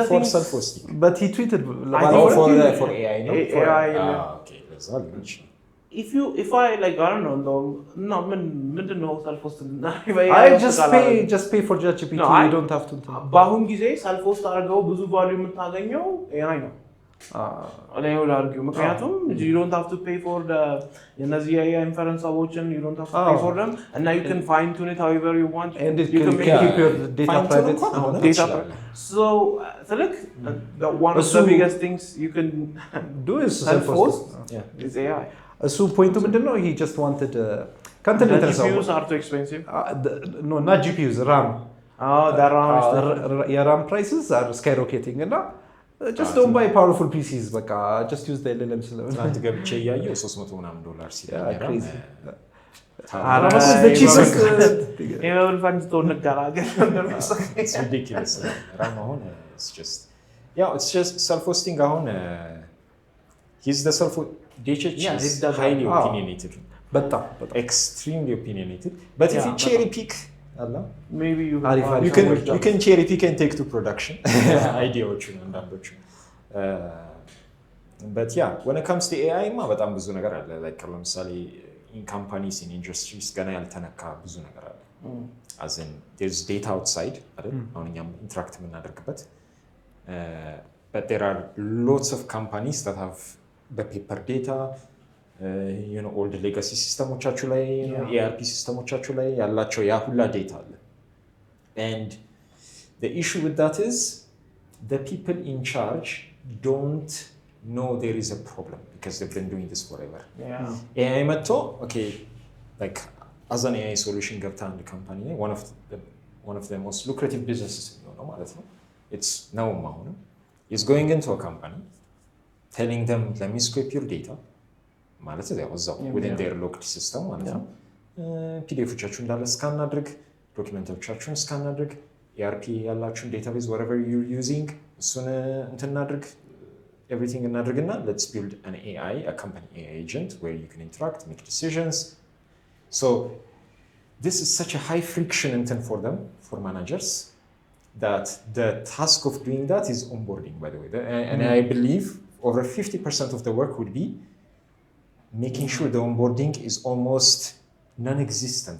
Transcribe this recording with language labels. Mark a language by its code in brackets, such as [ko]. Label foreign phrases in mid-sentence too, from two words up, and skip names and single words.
[en] for things self hosting but he tweeted for AI no AI okay that's all if I like I don't know no ምንድነው self hosting I just pay for ChatGPT you don't have to [am] በአሁን ጊዜ [en] self host [am] አድርገው ብዙ ቫልዩ የምታገኘው [en] AI ነው I would argue ምክንያቱም you don't have to pay for the እነዚህ AI inference ሰዎችን you don't have to pay for them and now you can fine tune it however you want and you can keep your data private so look one of the biggest things you can do is self host is AI [am] እሱ ፖይንቱ ምንድነው [en] he just wanted content GPUs are too expensive no not GPUs RAM the RAM your RAM prices are skyrocketing and just don't buy powerful PCs በቃ just use the LLMs [am] ትናንት ገብቼ እያየሁ $300 ምናምን ሲለኝ [en] crazy the cheapest even fans don't galaga it's ridiculous RAM አሁን it's just self hosting አሁን he's the self DHH is highly opinionated [am] በጣም [en] extremely opinionated but if you cherry pick maybe you can cherry pick and take to production [am] ideaዎቹን አንዳንዶቹ [en] but yeah when it comes to AI [am] በጣም ብዙ ነገር አለ [en] like ለምሳሌ in companies in industries [am] ገና ያልተነካ ብዙ ነገር አለ [en] as in there's data outside [am] አይደል አሁን እኛም ኢንተራክት የምናደርግበት [en] but there are lots of companies that have the paper data all the legacy [am] systemoቻችሁ ላይ [en] ERP [am] systemoቻችሁ ላይ ያላቸው ያ ሁላ ዴታ አለ [en] and the issue with that is the people in charge don't know there is a problem because they've been doing this forever AI መጥቶ okay like as an AI solution [am] ገብታ አንድ [en] company one of the most lucrative businesses [am] ነው ማለት ነው [en] it's now አሁን is going into a company telling them let me scrape your data [am] ማለት ነው እዛው [en] within their locked system [am] ማለት ነው ፒዲኤፎቻችሁን እንዳለ ስካን አድርግ ዶክመንቶቻችሁን ስካን አድርግ [en] ERP ያላችሁን database whatever you're using [am] እሱን እንትን አድርግ [en] everything እናድርግና let's build an AI a company AI agent where you can interact make decisions so this is such a high friction intent for them for managers that the task of doing that is onboarding by the way and I believe over 50% of the work would be making sure the onboarding is almost non-existent.